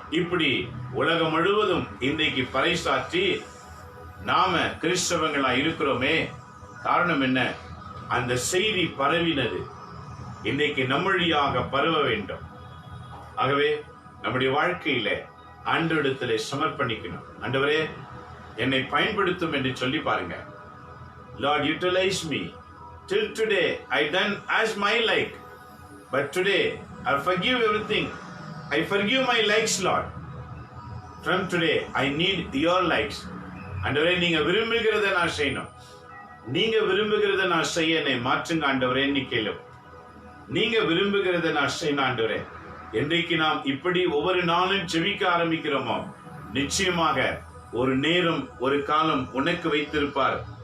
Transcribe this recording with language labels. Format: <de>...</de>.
<ta>இப்படி உலகம் முழுவதும் இன்றைக்கு பறைசாற்றி நாம கிறிஸ்தவங்களா இருக்கிறோமே. காரணம் என்ன? அந்த செய்தி பரவினது இன்றைக்கு நம்மழியாக பரவ வேண்டும். ஆகவே நம்முடைய வாழ்க்கையில ஆண்டவரிடத்திலே சமர்ப்பணிக்கணும். ஆண்டவரே என்னை பயன்படுத்தும் என்று சொல்லி பாருங்க.</ta> <en>Lord, utilize me. Till today I done as my like, but today I forgive everything. I forgive my likes, Lord. From today I need your likes.</en> <ta>ஆண்டவரே நீங்க விரும்புகிறத நான் செய்யணும். நீங்க விரும்புகிறத நான் செய்ய என்னை மாற்றுங்க ஆண்டவரே. கேளு, நீங்க விரும்புகிறத நான் செய்யணும் ஆண்டவரே. என்றைக்கு நாம் இப்படி ஒவ்வொரு நாளும் ஜெபிக்க ஆரம்பிக்கிறோமோ, நிச்சயமாக ஒரு நேரம் ஒரு காலம் உனக்கு வைத்திருப்பார்.</ta>